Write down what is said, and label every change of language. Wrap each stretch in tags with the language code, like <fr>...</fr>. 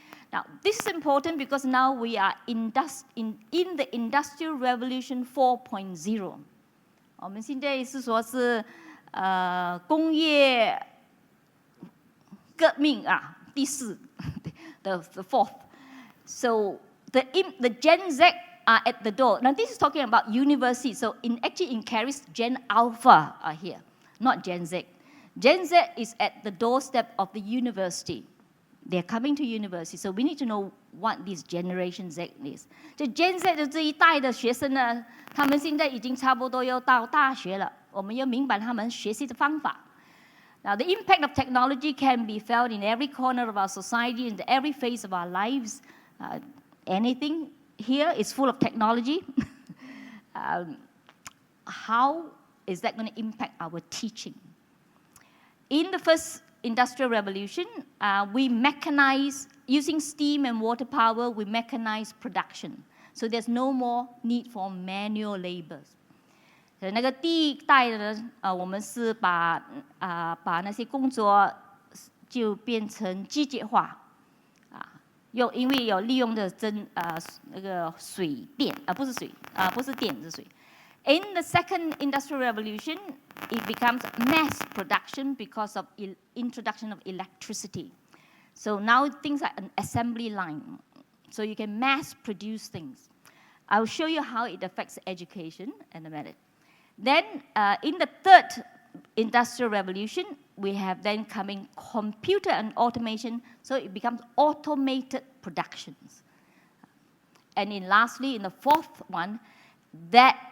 <en>Now this is important because now we are in the Industrial Revolution 4.0.</en> <zh>我们现在是说是工业革命啊，第四</zh> <en>the fourth. So the Gen Z are at the door. Now this is talking about university. So actually in Charis, Gen Alpha are here, not Gen Z. Gen Z is at the doorstep of the university. They're coming to university. So we need to know what this Generation Z is.</en> <zh>就 Gen Z 的这一代的学生呢，他们现在已经差不多要到大学了。我们要明白他们学习的方法。</zh> <en>Now the impact of technology can be felt in every corner of our society, in every phase of our lives. Anything here is full of technology. How is that going to impact our teaching? In the first Industrial Revolution, we mechanized, using steam and water power, we mechanized production. So there's no more need for manual labor.</en> <zh>那个第一代的我们是把那些工作就变成机械化。因为有利用的那个水电不是电是水。</zh> <en>In the second industrial revolution, it becomes mass production because of introduction of electricity. So now things are an assembly line. So you can mass produce things. I'll show you how it affects education in a minute. Then in the third industrial revolution, we have then coming computer and automation, so it becomes automated productions. And lastly, in the fourth one, that</en>